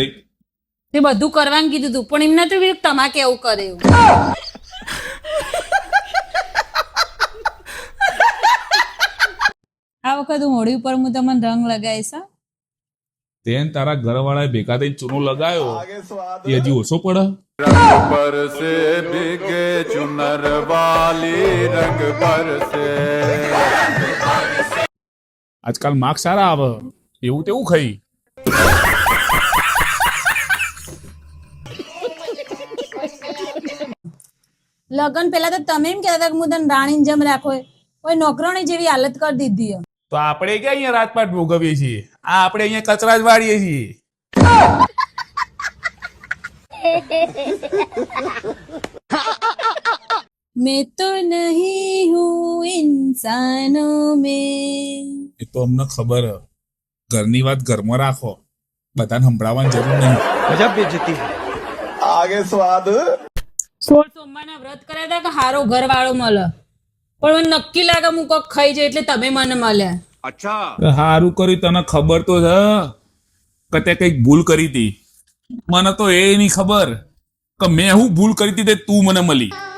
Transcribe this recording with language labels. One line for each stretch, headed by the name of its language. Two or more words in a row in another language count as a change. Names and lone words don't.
Gujarati: તે બધું કરવાનું કીધું તું, પણ એમને તો તમારે કેવું કરે એવું. આ વખત હોળી ઉપર હું તમને રંગ લગાવીશ. તેન તારા ઘરવાળાએ ભેગા થઈને ચૂનો લગાવ્યો એ હજી ઓછો પડે.
Hindi: पर से भीगे चुनर वाली रंग पर से
Gujarati: આજકાલ માર્ક સારા આવે એવું તેવું ખાઈ. લગ્ન પેલા તો તમે એમ કહેતા હતા કે હું તને રાણીની જેમ રાખો, કોઈ નોકરાણી જેવી હાલત કરી દીધી. તો આપણે ક્યાં અહીંયા રાજપાટ ભોગવીએ છીએ, આ આપણે અહીંયા કચરા જ વાળીએ છીએ.
Hindi: मैं तो नहीं हूँ इंसानों में.
Gujarati: એ તો અમને ખબર હ. ઘરની વાત ઘરમાં રાખો, બધાને સંભળાવવાની જરૂર નહીં.
Hindi: गजब बेइज्जती आगे स्वाद
Gujarati: 16 સોમવારના વ્રત કર્યા હતા કે હારો ઘરવાળો મળે, પણ મને નક્કી લાગે હું કોક ખાઈ જાય એટલે તમે મને મળ્યા. अच्छा સારું કર્યું, તને ખબર તો છે કે તે કઈક ભૂલ કરી હતી. મને તો એ નહીં ખબર કે મેં હું ભૂલ કરી હતી તે તું મને મળી.